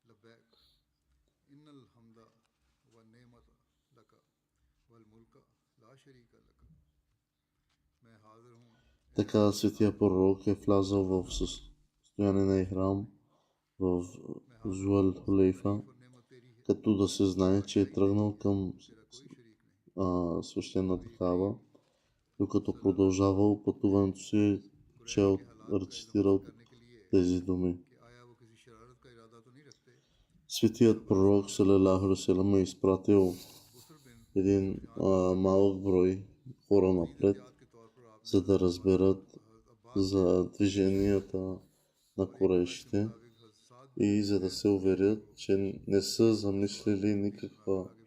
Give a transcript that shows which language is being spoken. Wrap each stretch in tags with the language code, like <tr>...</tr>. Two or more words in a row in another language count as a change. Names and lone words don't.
<bg>Така светия пророк е влязъл в състояние на ихрам в Зуел Хулейфа, като да се знае, че е тръгнал към свещената Каба, докато продължавал пътуването си, чел, рецитирал тези думи. Светият пророк</bg> <ar>صلى الله عليه وسلم</ar> <bg>е изпратил един малък брой хора напред, за да разберат за движенията на курейшите и за да се уверят, че не са замислили никаква</bg>